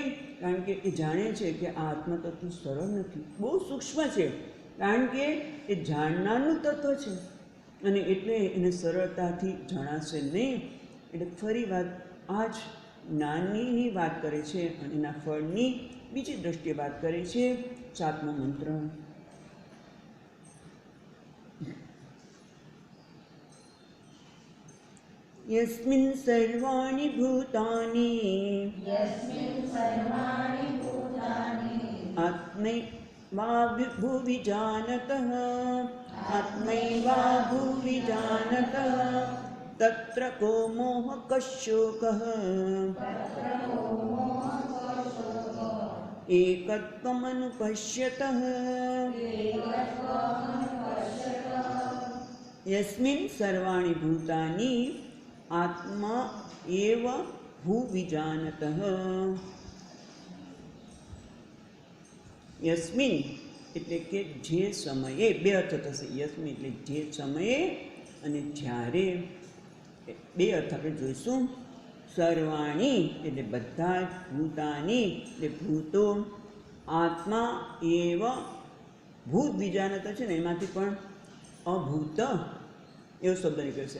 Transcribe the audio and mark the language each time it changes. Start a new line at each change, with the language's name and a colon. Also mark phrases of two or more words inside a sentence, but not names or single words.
Gujarati: કારણ કે એ જાણે છે કે આ આત્મતત્વ સરળ નથી, બહુ સૂક્ષ્મ છે, કારણ કે એ જાણનારનું તત્વ છે અને એટલે એને સરળતાથી જણાશે નહીં. એટલે ફરી વાત આ જ જ્ઞાનની વાત કરે છે અને એના ફળની બીજી દ્રષ્ટિએ વાત કરે છે. 7મો મંત્ર.
Sanskrit: यस्मिन् सर्वाणि भूतानि आत्मैवाभूविजानतः तत्र को मोहकः शोकः एकत्वमनुपश्यतः. यस्मिन् सर्वाणि भूतानि आत्मा एव भूविजानतः.
Gujarati: યસ્મિન એટલે કે જે સમયે, બે અર્થ થશે. યસ્મિન એટલે જે સમયે અને જ્યારે, બે અર્થ આપણે જોઈશું. સર્વાણી એટલે બધા જ, ભૂતાની એટલે ભૂતો,
Sanskrit: आत्मा एव भूत विजानत
Gujarati: છે ને, એમાંથી પણ અભૂત એવો શબ્દ નીકળશે.